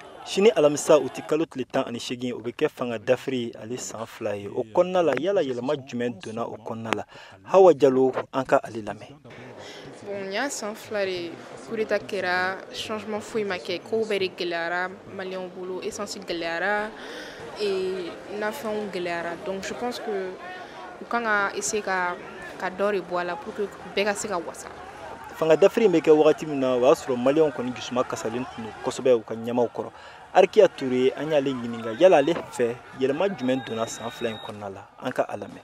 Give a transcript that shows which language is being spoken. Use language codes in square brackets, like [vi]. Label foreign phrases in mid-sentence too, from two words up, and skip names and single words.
[bm] Sini alamisa u ti kalo tile 18 o bɛ kɛ fanga dafiri ale san 2 ye o kɔnɔna la yala yɛlɛma jumɛn donna o kɔnɔna la Hawa Diallo an ka ale lamɛn. [fr] Bon, il y a [bm] san 2 [fr] de coup d'état [bm] kɛra changement foyi ma kɛ kow bɛɛ de gɛlɛyara maliyɛnw bolo essence gɛlɛyara et nafɛnw gɛlɛyara [fr] donc je pense que [bm] u kan ka essayer ka dɔ de bɔ a la [fr] pour que [bm] bɛɛ ka se ka wasa. Fanga dafiri bɛ kɛ wagati min na o y'a sɔrɔ maliyɛnw kɔni dusuma kasalen tun don kosɛbɛ u ka ɲɛmaw kɔrɔ. Arikia Toure an y'ale ɲininka yala ale fɛ yɛlɛma jumɛn donna san 2 in kɔnɔna la an ka a lamɛn.